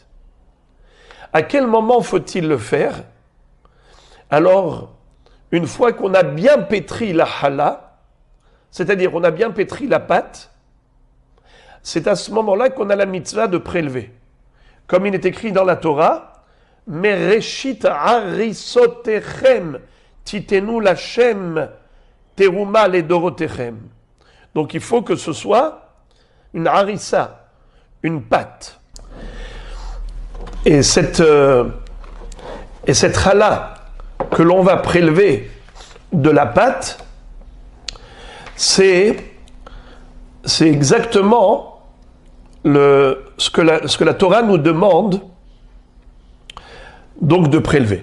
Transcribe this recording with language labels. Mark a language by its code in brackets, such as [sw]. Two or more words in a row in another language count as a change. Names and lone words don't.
[fr] À quel moment faut-il le faire? Alors, une fois qu'on a bien pétri la challah, c'est-à-dire on a bien pétri la pâte, c'est à ce moment-là qu'on a la mitzvah de prélever. Comme il est écrit dans la Torah, [he] מראשית עריסותיכם תתנו לכם תרומה לדורותיכם. [fr] Donc il faut que ce soit une harissa, une pâte. Et cette challah que l'on va prélever de la pâte, c'est exactement ce que la Torah nous demande donc de prélever.